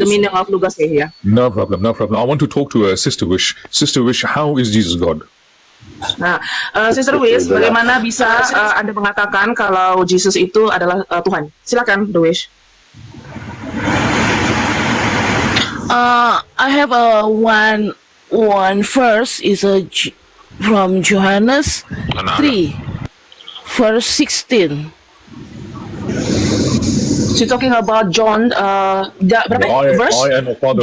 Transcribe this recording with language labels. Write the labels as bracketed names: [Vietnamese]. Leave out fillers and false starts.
[English] the meaning of Luga say here. No problem. I want to talk to Sister Wish. Sister Wish, how is Jesus God? [Indonesian] Nah, Sister Wish, bagaimana bisa Anda mengatakan kalau Jesus itu adalah Tuhan? Silakan, The Wish. [English] I have one verse is from Johannes 3, verse 16. She's talking about John. Verse? I and the Father are